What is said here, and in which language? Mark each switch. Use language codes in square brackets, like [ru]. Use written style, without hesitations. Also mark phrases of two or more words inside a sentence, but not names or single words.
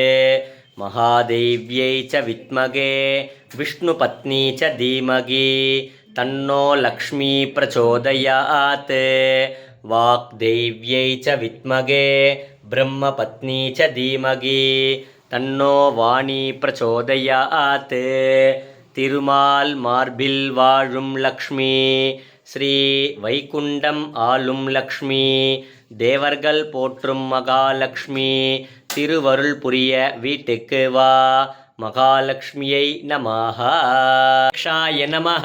[sa] महादेव्यै च विद्महे विष्णुपत्नी च धीमहि तन्नो लक्ष्मी प्रचोदयात्। वाग्देव्यै च विद्महे ब्रह्मपत्नी च धीमहि तन्नो वाणी प्रचोदयात्। [ta] திருமால் மார்பில் வாழும் லக்ஷ்மி ஸ்ரீ வைகுண்டம் ஆளும் லக்ஷ்மி தேவர்கள் போற்றும் மகாலட்சுமி திருவருள் புரிய வீட்டுக்கு வா. மகாலட்சுமியை நமஹ. [sa] क्षाय नमः.